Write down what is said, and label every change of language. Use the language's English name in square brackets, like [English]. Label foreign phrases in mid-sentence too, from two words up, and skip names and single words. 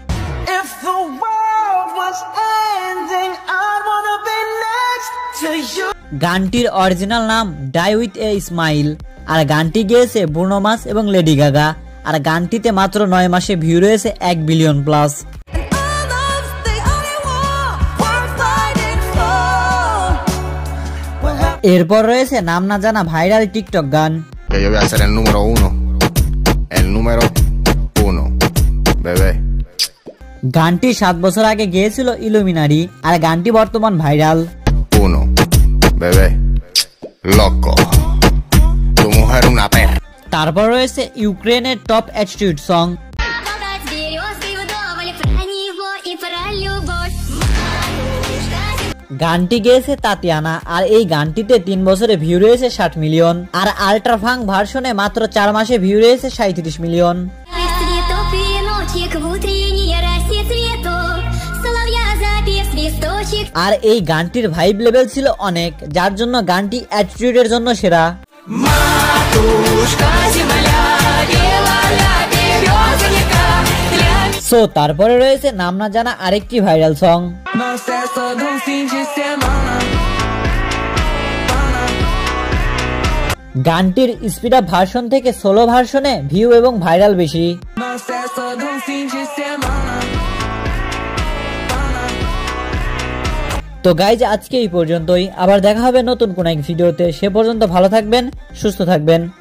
[Bangla] গানটির অরিজিনাল নাম ডাই উইথ এ স্মাইল আর গানটি গেয়েছে ব্রুনো মার্স এবং লেডি গাগা আর গানটিতে মাত্র 9 মাসে ভিউ রয়েছে 1 বিলিয়ন প্লাস। এরপর রয়েছে নাম না জানা ভাইরাল টিকটক গান। [Spanish] Que yo voy a ser el número 1. El número 1, bebé. [Bangla] গানটি 7 বছর আগে গেয়েছিল ইলুমিনারি আর গানটি বর্তমান ভাইরাল। [Spanish] 1, bebé, loco. Tu mujer una perra. [Bangla] তারপর রয়েছে ইউক্রেনের [English] top attitude song. [Bangla] গানটি গেয়েছে তাতিয়ানা আর এই গানটিতে 3 বছরে ভিউ রয়েছে 60 মিলিয়ন আর [English] ultra funk version [Bangla] মাত্র 4 মাসে ভিউ রয়েছে 37 মিলিয়ন। আর এই গানটির [English] vibe level [Bangla] ছিল অনেক, যার জন্য গানটি অ্যাটিটিউডের জন্য সেরা। সো তারপরে রয়েছে নাম না জানা আরেকটি [English] viral song. [Portuguese] Nós é só de fim de semana. [Bangla] গানটির [English] speed up version [Bangla] থেকে [English] solo version [Bangla] ভিউ এবং ভাইরাল বেশি। [Portuguese] Nós é só de fim de semana. [Bangla] তো গাইজ আজকে এই পর্যন্তই, আবার দেখা হবে নতুন কোন এক ভিডিওতে। সে পর্যন্ত ভালো থাকবেন, সুস্থ থাকবেন।